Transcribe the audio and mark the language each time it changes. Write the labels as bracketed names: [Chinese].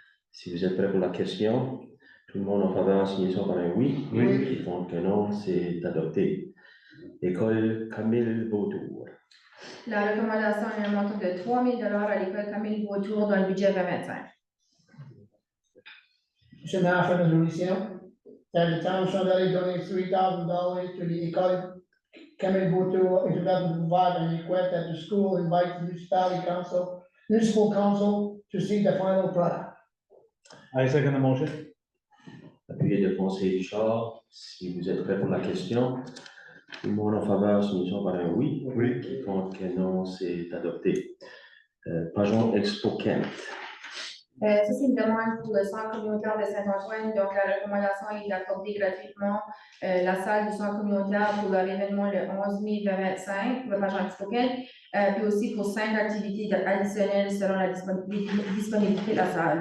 [French] Si vous êtes prêts pour la question, tout le monde en faveur, signature par un oui. Oui. Qui compte que non, c'est adopté. École Camille Beautour. La recommandation est un montant de 3 000 à l'école Camille Beautour dans le budget 2025. Monsieur le maire, fait la résolution. [English] That the town of Chandelier donates $3,000 to the École Camille Beautour in 2025 and request that the school invite the municipal council to see the final product. I second the motion. [French] Appuyé de conseiller Richard. Si vous êtes prêts pour la question, tout le monde en faveur, signature par un oui. Qui compte que non, c'est adopté. Pageon Expo Kent. Ça, c'est une demande pour le centre communautaire de Saint-Antoine. Donc, la recommandation est d'accorder gratuitement la salle du centre communautaire pour leur événement le 11 mai 2025, le Pageant Expo Kent, puis aussi pour 5 activités additionnelles selon la disponibilité de la salle.